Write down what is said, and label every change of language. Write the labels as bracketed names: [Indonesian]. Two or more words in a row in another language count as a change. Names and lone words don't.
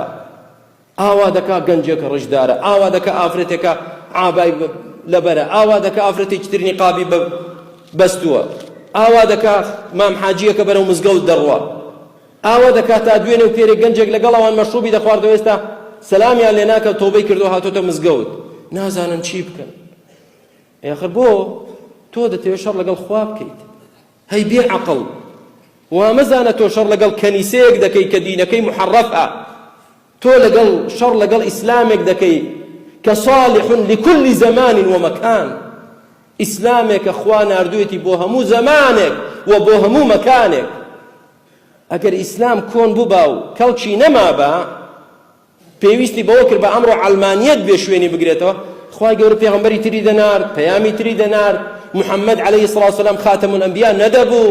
[Central Kurdish] ئاوا دەکا گەنجێکە ڕژدارە، ئاوا دەکا ئافرەتێکە ئابای لەبەرە، ئاوا دەکا ئافرەتێکی تر نیقابی بەستووە، ئاوا دەکا مام حاجیەکە بەرەو مزگەوت دەڕوا، ئاوا دەکا تا دوێنێ و پێرێک گەنجێک لەگەڵ ئەوان مەشروبی دەخواردەوە ئێستا سەلامیان لێ ناکە تۆبەی کردو هاتۆتە مزگەوت، نازانن چی بکەن. ئاخر بۆ تۆ دەتەوێت شەڕ لەگەڵ خوا بکەیت؟ هەی بێعەقڵ، وامەزانە تۆ شەڕ لەگەڵ کەنیسەیەک دەکەی کە دینەکەی محەڕەفە، تۆ لەگەڵ شەڕ لەگەڵ ئیسلامێک دەکەی کە [Arabic] صالح لكل زمان ومكان. [Central Kurdish] ئیسلامێکە خوا ناردوویەتی بۆ هەموو زمانێک و بۆ هەموو مەکانێک. ئەگەر ئیسلام کۆن بووبا و کەڵکی نەمابە، پێویستی بەوە کرد بە ئەمڕۆ عەلمانیەت بێ شوێنی بگرێتەوە، خوای گەورە پێغەمبەری تری دەنارد، پەیامی تری دەنارد، محەممەد عەلەیهی سڵاو وسەلام [Arabic] خاتەم الئەنبیا [Central Kurdish] نەدەبوو.